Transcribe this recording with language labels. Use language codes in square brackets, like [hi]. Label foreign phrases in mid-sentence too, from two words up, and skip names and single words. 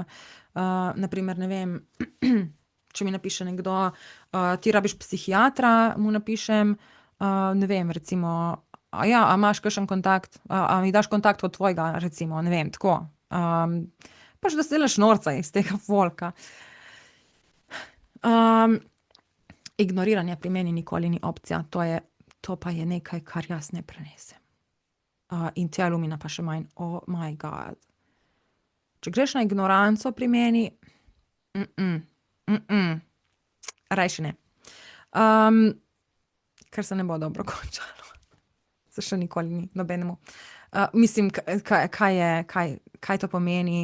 [sl] Na primer, ne vem, če mi napiše nekdo, ti rabiš psihiatra, mu napišem, ne vem, recimo, a imaš kakšen kontakt, a mi daš kontakt od tvojega, recimo, ne vem, tako. Pač da se delaš norca iz tega folka. Ignoriranje pri meni nikoli ni opcija, to pa je nekaj, kar jaz ne prenesem. In te alumina pa še manj, [en] oh my god. [sl] Če greš na ignoranco pri meni, rajši ne. Ker se ne bo dobro končalo. Se še nikoli ni, nobenemu. Mislim, kaj to pomeni?